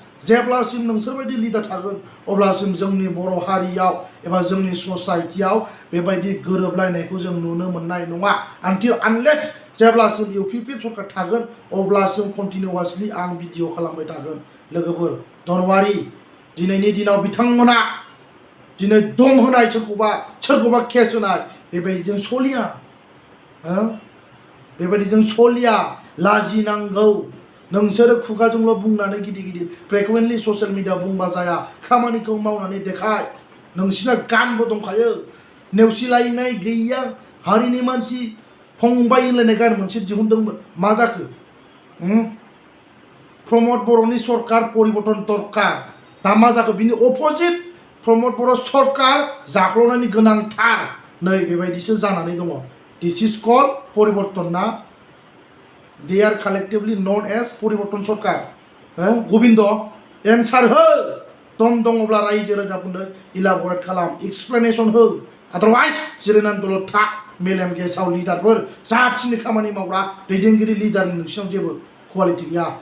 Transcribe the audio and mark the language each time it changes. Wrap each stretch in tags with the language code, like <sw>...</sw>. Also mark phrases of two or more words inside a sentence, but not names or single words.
<brx>जेब्लासिम नोंसोर बायदि लिडार थागोन, अब्लासिम जोंनि बर' हारियाव एबा जोंनि ससाइटियाव बेबायदि गोरोबलायनायखौ जों नुनो मोननाय नङा।</brx> <en>Until unless</en> <brx>जेब्लासिम इउ पि पि सरकार थागोन, अब्लासिम कन्टिनिउवासलि आं भिडिअ खालामबाय थागोन। लोगोफोर,</brx> <en>don't worry,</en> <brx>दिनैनि दिनाव बिथांमोना दिनै दम होनाय सोरखौबा, सोरखौबा केस होनाय, बेबायदिजों सलिया। हो? बेबायदिजों सलिया। लाजिनांगौ। नोंसोरो खुगाजोंल' बुंनानै गिदिर गिदिर फ्रिकुवेन्टलि</brx> <en>social media</en> <brx>बुंबा जाया, खामानिखौ मावनानै देखाय। नोंसिना गानबो दंखायो, नेवसिलायनाय गैया। हारिनि मानसि फंबाय होनलायनाय गान मोनसे दिहुनदोंमोन, मा जाखो? उम? प्रमद बर'नि सरकार परिबर्तन दरकार। दा मा जाखो? बिनि अपोजिट प्रमद बर' सरकार जाख्ल'नायनि गोनांथार। नै बेबायदिसो जानानै दङ।</brx> <en>This is called</en> <brx>परिबर्तन ना?</brx> <en>They are collectively known as</en> <brx>परिबर्तन सरकार। हो? गबिन्द, एन्सार हो। दम दङब्ला रायजो राजाफोरनो इलाबरेट खालाम, एक्सप्लेनेसन हो। Otherwise जिरायनानै दलद था। मेलेम गेसाव लिडारफोर, जाथिनि खामानि मावग्रा दैदेनगिरि लिडारनि नोंसिनाव जेबो कुवालिटि गैया।</brx>